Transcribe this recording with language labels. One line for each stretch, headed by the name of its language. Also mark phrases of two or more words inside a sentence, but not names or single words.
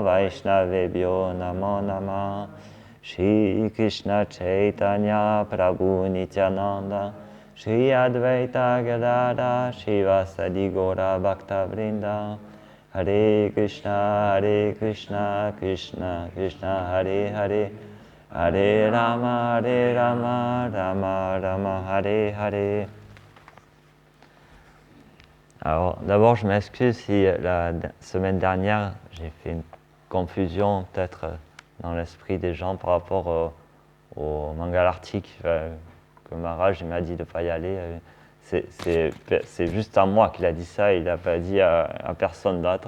Sanskrit: Vaishnavebhyo Namo Namah Shri Krishna Chaitanya Prabhu Nityananda Shri Advaita Gadada Shivasadi Gora Bhakta Vrinda Hare Krishna Krishna Krishna Hare Hare Hare Rama Rama Rama Hare Hare.
French: Alors d'abord je m'excuse si la semaine dernière j'ai fait une confusion peut-être dans l'esprit des gens par rapport au Mangalartik que Maharaj m'a dit de ne pas y aller. C'est juste à moi qu'il a dit ça, il n'a pas dit à personne d'autre.